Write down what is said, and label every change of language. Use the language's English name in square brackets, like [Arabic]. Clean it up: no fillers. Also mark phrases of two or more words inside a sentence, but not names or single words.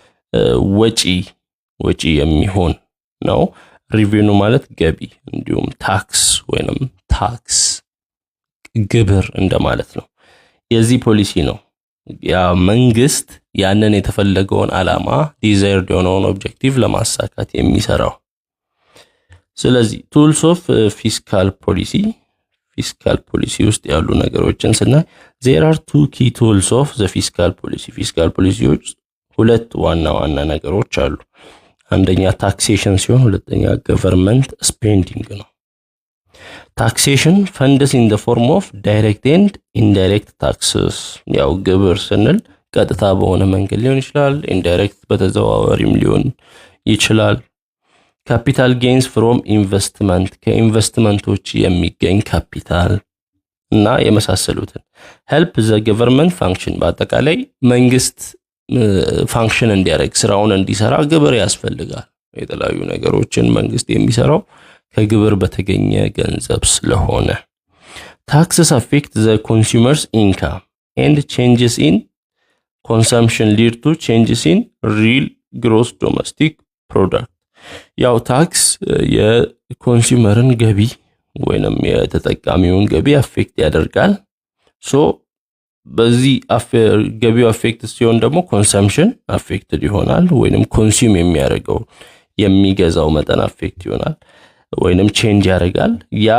[Amharic] ወጪ የሚሆን ነው ሬቬኒው ማለት ገቢ እንዲሁም ታክስ ወይንም ታክስ ግብር እንደማለት ነው የዚህ ፖሊሲ ነው ያ መንግስት ያንን የተፈለገውን ዓላማ ዲዛይርድ የሆነውን ኦብጀክቲቭ ለማሳካት የሚሰራው ስለዚህ [English] tools of fiscal policy [Amharic] ውስጥ ያሉ ነገሮችን ስናይ [English] there are two key tools of the fiscal policy [Amharic] ውስጥ ሁለት ዋና ነገሮች አሉ አንደኛ ታክሴሽን ሲሆን ሁለተኛ [English] government spending [Amharic] ነው ታክሴሽን [English] funds in the form of direct and indirect taxes [Amharic] ያው ግብር ስንል ቀጥታ በሆነ መንገድ ሊሆን ይችላል indirect በተዘዋዋሪም ሊሆን ይችላል [English] capital gains from investment [Amharic] ከኢንቨስትመንቶች የሚገኝ ካፒታል እና የመሳሰሉትን [English] help the government function [Amharic] በአጠቃላይ መንግስት ፋንክሽን እንዲያደርግ ስራውን እንዲሰራ ግብር ያስፈልጋል የተለያዩ ነገሮችን መንግስት የሚሰራው ከግብር በተገኘ ገንዘብ ስለሆነ [English] taxes affect the consumer's income and changes in consumption lead to changes in real gross domestic product [Amharic] ያው ታክስ የኮንሱመርን ገቢ ወይንም የተጠቃሚውን ገቢ አፌክት ያደርጋል ሶ በዚህ ገቢው አፌክት ሲሆን ደግሞ ኮንሰምፕሽን አፌክትድ ይሆናል ወይንም ኮንሱም የሚያደርገው የሚገዛው መጠን አፌክት ይሆናል ወይንም ቼንጅ ያደርጋል ያ